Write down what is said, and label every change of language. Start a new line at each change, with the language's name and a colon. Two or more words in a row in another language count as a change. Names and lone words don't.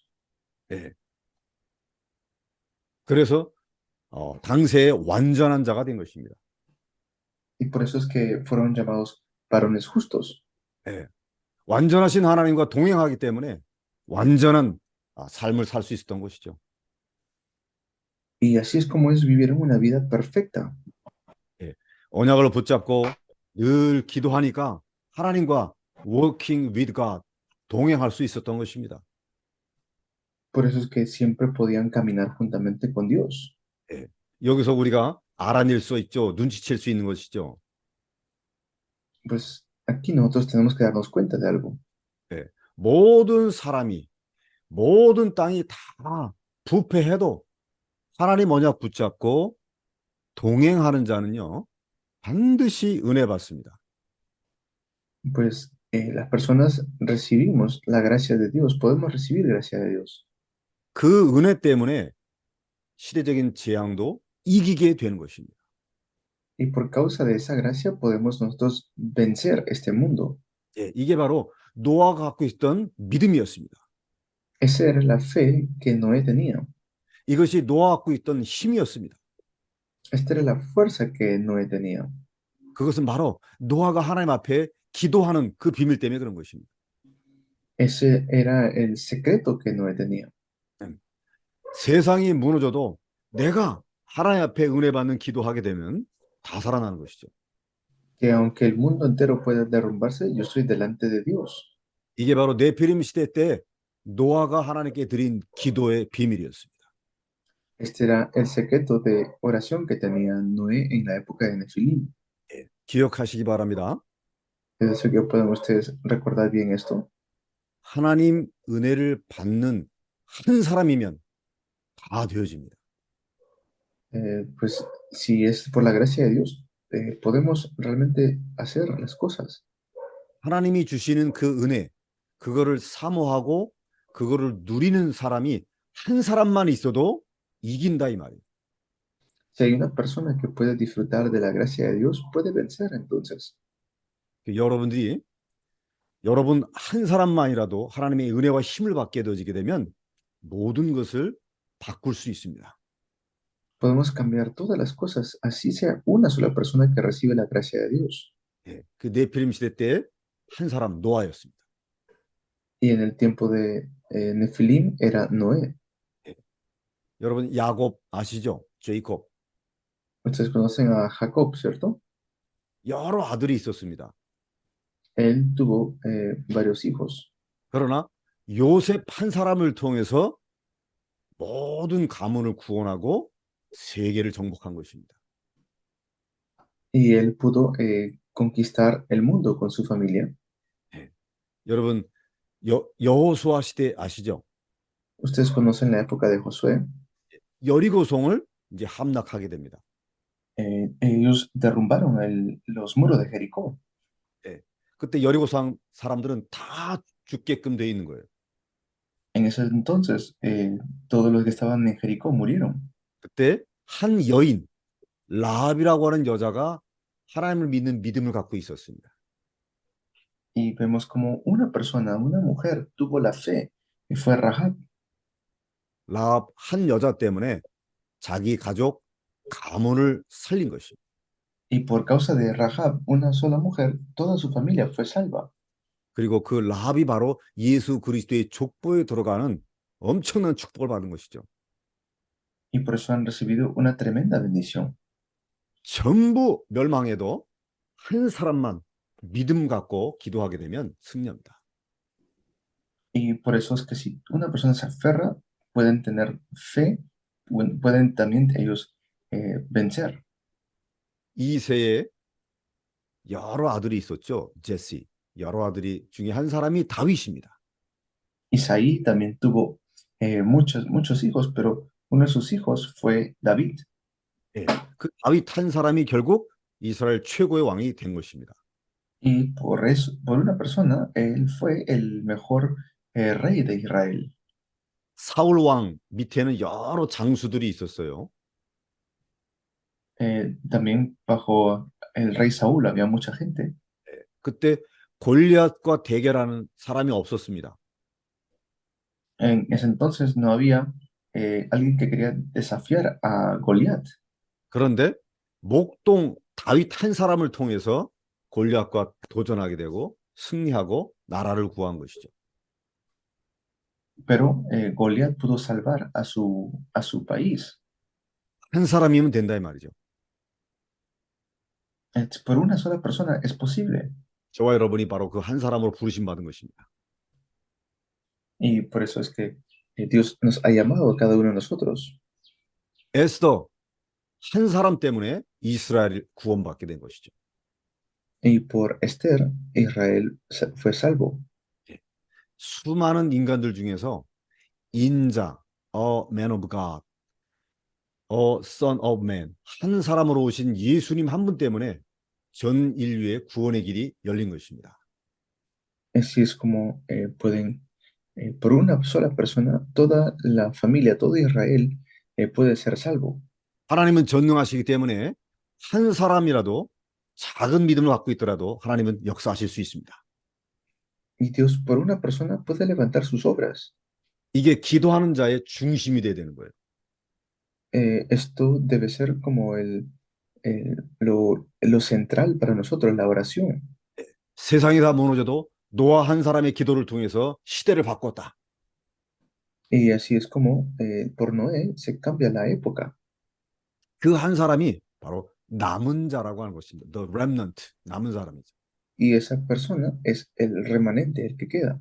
Korean: 예. 그래서 당세의 완전한 자가 된 것입니다.
Spanish: Y por eso es que fueron llamados varones justos.
Korean: 예. 완전하신 하나님과 동행하기 때문에 완전한 삶을 살 수 있었던 것이죠.
Spanish: Y así es como ellos vivieron una vida perfecta.
Korean: 언약을 붙잡고 늘 기도하니까 하나님과
English: working with God,
Korean: 동행할 수 있었던 것입니다.
Spanish: Por eso es que siempre podían caminar juntamente con Dios.
Korean: 여기서 우리가 알아낼 수 있죠. 눈치챌 수 있는 것이죠.
Spanish: Pues aquí nosotros tenemos que darnos cuenta de algo.
Korean: 모든 사람이, 모든 땅이 다 부패해도 하나님 언약 붙잡고 동행하는 자는요, 반드시 은혜 받습니다.
Spanish: Pues las personas recibimos la gracia de Dios, podemos recibir gracia de Dios.
Korean: 그 은혜 때문에 시대적인 재앙도 이기게 되는 것입니다.
Spanish: Y por causa de esa gracia podemos nosotros vencer este mundo.
Korean: 이게 바로 노아가 갖고 있던 믿음이었습니다.
Spanish: Esa era la fe que Noé tenía.
Korean: 이것이 노아가 갖고 있던 힘이었습니다.
Spanish: Esta era la fuerza que Noé tenía.
Korean: 그것은 바로 노아가 하나님 앞에 기도하는 그 비밀 때문에 그런 것입니다.
Spanish: Ese era el secreto que Noé tenía.
Korean: 세상이 무너져도 내가 하나님 앞에 은혜 받는 기도하게 되면 다 살아나는 것이죠.
Spanish: Que aunque el mundo entero pueda derrumbarse, yo estoy delante de Dios.
Korean: 이게 바로 네피림 시대 때 노아가 하나님께 드린 기도의 비밀이었습니다.
Spanish: Este era el secreto de oración que tenía Noé en la época de Nefilim.
Korean: 기억하시기 바랍니다.
Spanish: Es eso que pueden ustedes recordar bien esto.
Korean: 하나님 은혜를 받는 한 사람이면 다 되어집니다.
Spanish: Pues si es por la gracia de Dios, podemos realmente hacer las cosas.
Korean: 하나님이 주시는 그 은혜, 그거를 사모하고 그거를 누리는 사람이 한 사람만 있어도 이긴다 이 말이에요.
Spanish: Si hay una persona que puede disfrutar de la gracia de Dios, puede vencer entonces.
Korean: 여러분들이 여러분 한 사람만이라도 하나님의 은혜와 힘을 받게 되어지게 되면 모든 것을 바꿀 수 있습니다.
Spanish: Podemos cambiar todas las cosas, así sea una sola persona que recibe la gracia de Dios.
Korean: 그 네피림 시대 때 한 사람 노아였습니다.
Spanish: Y en el tiempo de Nefilim era Noé.
Korean: 여러분 야곱 아시죠? 제이콥.
Spanish: Ustedes conocen a Jacob, ¿cierto?
Korean: 여러 아들이 있었습니다.
Spanish: Él tuvo varios hijos.
Korean: 그러나 요셉 한 사람을 통해서 모든 가문을 구원하고 세계를 정복한 것입니다.
Spanish: Y él pudo conquistar el mundo con su familia.
Korean: 여러분 여호수아 시대 아시죠?
Spanish: Ustedes conocen la época de Josué.
Korean: 여리고성을 이제 함락하게 됩니다.
Spanish: Ellos derrumbaron los muros de Jericó.
Korean: 그때 여리고성 사람들은 다 죽게끔 돼 있는 거예요.
Spanish: En ese entonces, todos los que estaban en Jericó murieron.
Korean: 그때 한 여인 라합이라고 하는 여자가 하나님을 믿는 믿음을 갖고 있었습니다.
Spanish: Y vemos como una persona, una mujer, tuvo la fe y fue Rahab.
Korean: 라합 한 여자 때문에 자기 가족 가문을 살린 것입니다.
Spanish: Y por causa de Rahab, una sola mujer, toda su familia fue salva.
Korean: 그리고 그 라합이 바로 예수 그리스도의 족보에 들어가는 엄청난 축복을 받은 것이죠.
Spanish: Y por eso han recibido una tremenda bendición.
Korean: 전부 멸망해도 한 사람만 믿음 갖고 기도하게 되면 승리합니다.
Spanish: Y por eso es que si una persona se aferra, pueden tener fe, pueden también ellos vencer.
Korean: 이세에 여러 아들이 있었죠. 제시. 여러 아들이 중에 한 사람이 다윗입니다.
Spanish: Isaí también tuvo muchos hijos, pero uno de sus hijos fue David.
Korean: 예, 그 다윗 한 사람이 결국 이스라엘 최고의 왕이 된 것입니다.
Spanish: Y por eso, por una persona, él fue el mejor rey de Israel.
Korean: 사울 왕 밑에는 여러 장수들이 있었어요.
Spanish: También bajo el rey Saúl había mucha gente.
Korean: 그때 골리앗과 대결하는 사람이 없었습니다.
Spanish: En ese entonces no había alguien que quería desafiar a Goliat.
Korean: 그런데 목동 다윗 한 사람을 통해서 골리앗과 도전하게 되고 승리하고 나라를 구한 것이죠.
Spanish: Pero Goliat pudo salvar a su país.
Korean: 한 사람이면 된다 이 말이죠.
Spanish: Por una sola persona es posible.
Korean: 저와 여러분이 바로 그 한 사람으로 부르심 받은 것입니다.
Spanish: Y por eso es que Dios nos ha llamado a cada uno de nosotros.
Korean: 에스더 한 사람 때문에 이스라엘이 구원받게 된 것이죠.
Spanish: Y por Esther, Israel fue salvo.
Korean: 수많은 인간들 중에서 인자,
English: man of God, son of man,
Korean: 한 사람으로 오신 예수님 한 분 때문에 전 인류의 구원의 길이 열린 것입니다.
Spanish: Así es como pueden, por una sola persona, toda la familia, todo Israel puede ser salvo.
Korean: 하나님은 전능하시기 때문에 한 사람이라도 작은 믿음을 갖고 있더라도 하나님은 역사하실 수 있습니다.
Spanish: Y Dios, por una persona, puede levantar sus obras.
Korean: 이게 기도하는 자의 중심이 돼야 되는 거예요.
Spanish: Esto debe ser como lo central para nosotros, la oración.
Korean: 세상이 다 무너져도 노아 한 사람의 기도를 통해서 시대를 바꿨다.
Spanish: Y así es como por Noé se cambia la época.
Korean: 그 한 사람이 바로 남은 자라고 하는 것입니다.
English: The remnant,
Korean: 남은 사람이죠.
Spanish: Y esa persona es el remanente, el que queda.